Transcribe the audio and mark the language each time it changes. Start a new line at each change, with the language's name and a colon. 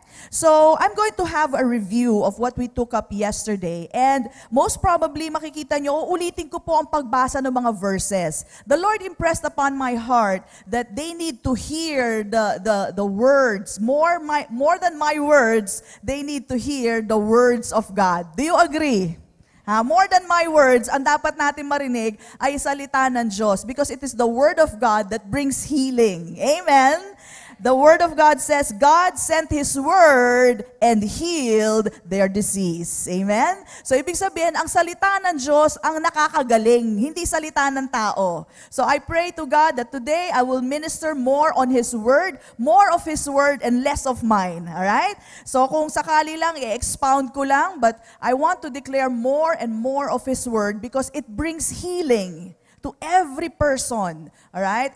English: So, I'm going to have a review of what we took up yesterday. And most probably,
Filipino: makikita nyo, ulitin ko po ang pagbasa ng mga verses.
English: The Lord impressed upon my heart that they need to hear the words. More than my words, they need to hear the words of God. Do you agree? More than my words,
Filipino: ang dapat natin marinig ay salita ng Diyos
English: because it is the Word of God that brings healing. Amen? The Word of God says, God sent His Word and healed their disease. Amen?
Filipino: So, ibig sabihin, ang salita ng Diyos ang nakakagaling, hindi salita ng tao.
English: So, I pray to God that today I will minister more on His Word, more of His Word and less of mine. Alright? So,
Filipino: kung sakali lang, i-expound ko lang,
English: but I want to declare more and more of His Word because it brings healing to every person. Alright?